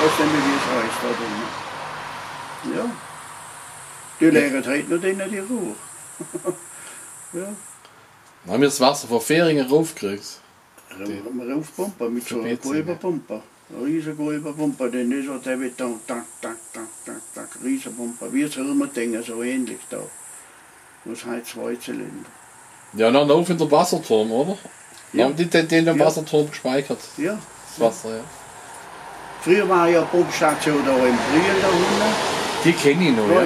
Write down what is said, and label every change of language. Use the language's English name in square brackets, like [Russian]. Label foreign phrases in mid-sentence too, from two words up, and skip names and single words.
[German] Ich weiß nicht mehr, wie es heißt da drin. Ja. Die legen heute noch denen die Ruhe. Ja. Dann haben wir das Wasser von Fähringen raufgekriegt. Raufpumpen mit so einer Gulberpumpe. Eine riesige Gulberpumpe, denn das hat der wird dann tak, tak, tak, tak, tak, Riesenpumpe. Wie das Hirmerding, so ähnlich da. Das hat 2 Zylinder. Ja, dann auf in der Wasserturm, oder? Ja. Haben die den Ja. Wasserturm gespeichert? Ja. Das Wasser, ja. Früher war ja eine Pumpstation da im Brühl da unten. Die kenne ich noch, ja.